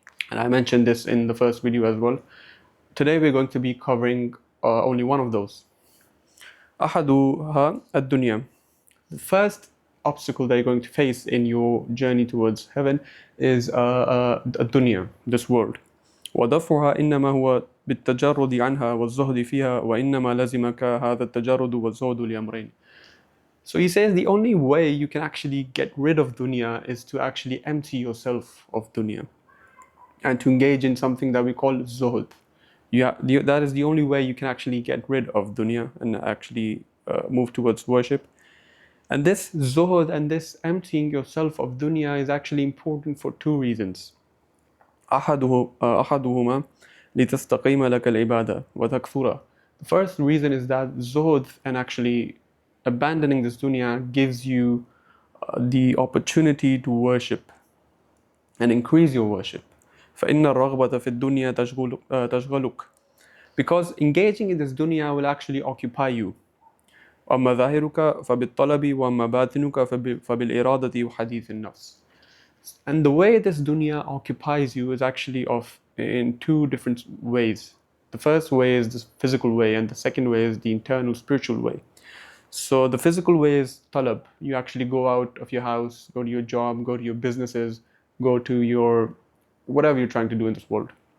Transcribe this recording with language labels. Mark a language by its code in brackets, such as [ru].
[en] And I mentioned this in the first video as well. Today we're going to be covering only one of those. [ar] أحدها الدنيا. [en] The first obstacle that you're going to face in your journey towards heaven is الدنيا, this world. [ar] ودفعها إنما هو بالتجرد عنها والزهد فيها وإنما لزمك هذا التجرد والزهد لأمرين. [en] So he says the only way you can actually get rid of dunya is to actually empty yourself of dunya and to engage in something that we call zuhd. That is the only way you can actually get rid of dunya and actually move towards worship. And this zuhd and this emptying yourself of dunya is actually important for two reasons. [ar] أحدهما لتستقيم لك العبادة وتكثر. [en] The first reason is that zuhd and actually abandoning this dunya gives you the opportunity to worship and increase your worship. [ar] فإن الرغبة في الدنيا تشغلك. [en] Because engaging in this dunya will actually occupy you. [ar] أما ظاهرك فبالطلب وأما باطنك فبالإرادة وحديث النفس. [en] And the way this dunya occupies you is actually in two different ways. The first way is the physical way, and the second way is the internal spiritual way. So the physical way is talab. You actually go out of your house, go to your job, go to your businesses, go to your whatever you're trying to do in this world.